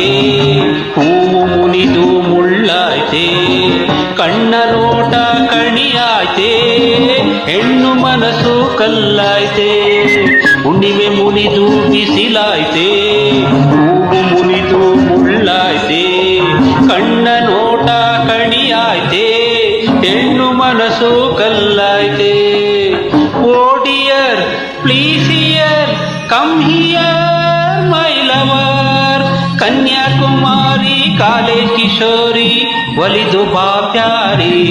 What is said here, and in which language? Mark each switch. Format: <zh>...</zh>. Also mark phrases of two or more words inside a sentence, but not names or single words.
<kn>ಹೂವು ಮುನಿದು ಮುಳ್ಳಾಯ್ತೆ, ಕಣ್ಣ ನೋಟ ಕಣಿಯಾಯ್ತೆ, ಹೆಣ್ಣು ಮನಸ್ಸು ಕಲ್ಲಾಯ್ತೆ. ಹುಣ್ಣಿಮೆ ಮುನಿದು ಬಿಸಿಲಾಯ್ತೆ, ಹೂವು ಮುನಿದು ಮುಳ್ಳಾಯ್ತೆ, ಕಣ್ಣ ನೋಟ ಕಣಿಯಾಯ್ತೆ, ಹೆಣ್ಣು ಮನಸ್ಸು ಕಲ್ಲಾಯ್ತೆ.</kn> <en>O dear please here come here my lover,</en> <kn>ಕನ್ಯಾಕುಮಾರಿ ಕಾಲೇಜ್ ಕಿಶೋರಿ ಒಲಿದು ಬಾ ಪ್ಯಾರಿ.</kn>